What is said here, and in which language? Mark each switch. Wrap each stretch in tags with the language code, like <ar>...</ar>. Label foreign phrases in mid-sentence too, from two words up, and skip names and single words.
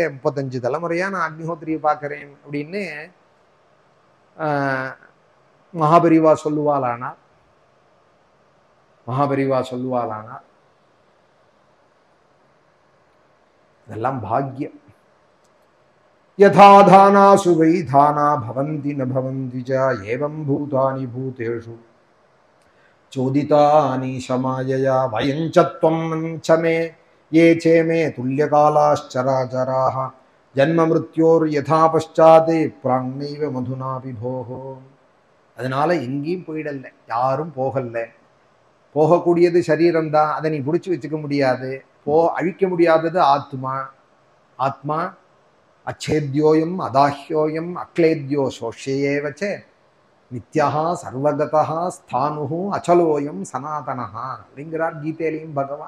<ta>35 தலைமுறையா நான் அக்னிஹோத்திரியை பார்க்கிறேன் அப்படின்னு மகாபெரிவா சொல்லுவாளானா இதெல்லாம் பாக்கியம்.</ta> <sa>यथाधाना सुवैधाना भवन्ति न भवन्ति च एवं भूतानि भूतेषु चोदितानि समायया वयञ्चत्वं समे ये चे मे तुल्यकालाश्चराचराः जन्म मृत्योर यथा पश्चाते प्राङ्नैव मधुना विभोः.</sa> <ta>அதனால எங்கேயும் போயிடல, யாரும் போகல. போகக்கூடியது சரீரம் தான், அதை நீ பிடிச்சி வச்சுக்க முடியாது. அழிக்க முடியாதது ஆத்மா.</ta> <sa>आत्मा अच्छेद्योऽयम् अदाह्योऽयम् अक्लेद्यो शोष्येवच नित्यः सर्वगतः स्थाणुः अचलोऽयम् सनातनः</sa> <ta>அப்படிங்கிறார் கீதையிலையும் பகவான்.</ta>